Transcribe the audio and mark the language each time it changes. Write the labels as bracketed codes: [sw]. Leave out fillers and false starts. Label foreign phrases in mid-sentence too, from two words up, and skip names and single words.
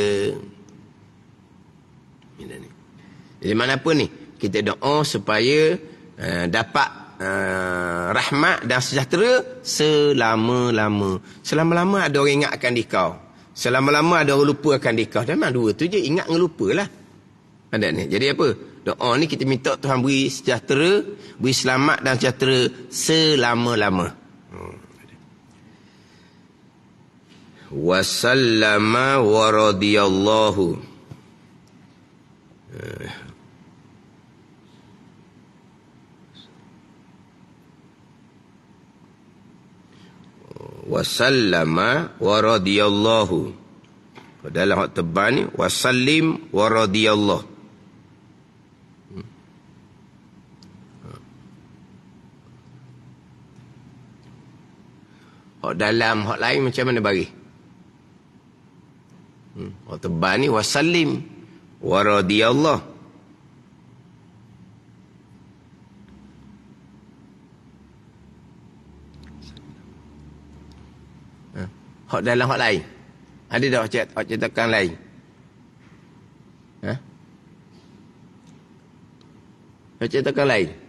[ms] Jadi mana pun ni, kita doa supaya dapat rahmat dan sejahtera selama-lama. Selama-lama ada orang ingat akan dikau. Selama-lama ada orang lupa akan dikau. Dan memang dua tu je, ingat dengan lupa lah. Ada ni. Jadi apa? Doa ni kita minta Tuhan beri sejahtera, beri selamat dan sejahtera selama-lama. [ar] وسلم ورضي الله. وسلم ورضي الله. [ms] Dalam hak tebal ni [ar] وسلم ورضي الله. [ms] Hak dalam hak lain macam mana bagi? Hak tebal ni [ar] وسلم ورضي الله. [ms] Hak dalam hak lain. Ada dah hak cetakan lain? Hak cetakan lain?